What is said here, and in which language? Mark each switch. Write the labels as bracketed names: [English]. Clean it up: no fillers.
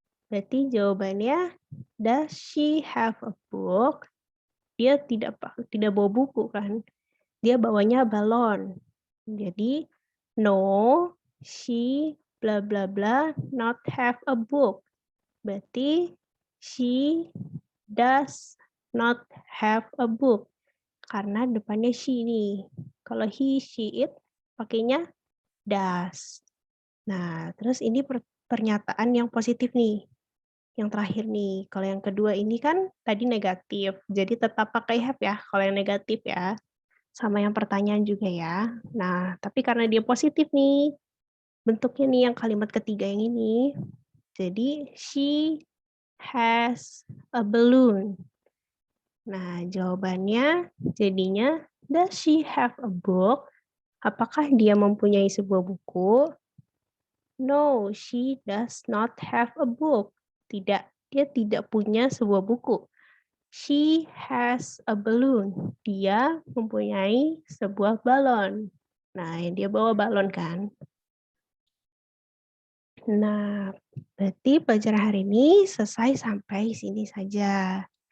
[Indonesian] Berarti jawabannya, [English] does she have a book? [Indonesian] Dia tidak bawa buku kan, dia bawanya balon. [English] Jadi, no, she bla bla bla not have a book. Berarti she does not have a book. [Indonesian] Karena depannya she nih. Kalau he, she, it pakainya does. Nah, terus ini pernyataan yang positif nih. Yang terakhir nih, kalau yang kedua ini kan tadi negatif, jadi tetap pakai have ya, kalau yang negatif ya. Sama yang pertanyaan juga ya. Nah, tapi karena dia positif nih, bentuknya nih yang kalimat ketiga yang ini. [English] Jadi, she has a balloon. [Indonesian] Nah, jawabannya jadinya, [English] does she have a book? [Indonesian] Apakah dia mempunyai sebuah buku? [English] No, she does not have a book. [Indonesian] Tidak, dia tidak punya sebuah buku. [English] She has a balloon. [Indonesian] Dia mempunyai sebuah balon. Nah, yang dia bawa balon kan. Nah, berarti pelajaran hari ini selesai sampai sini saja.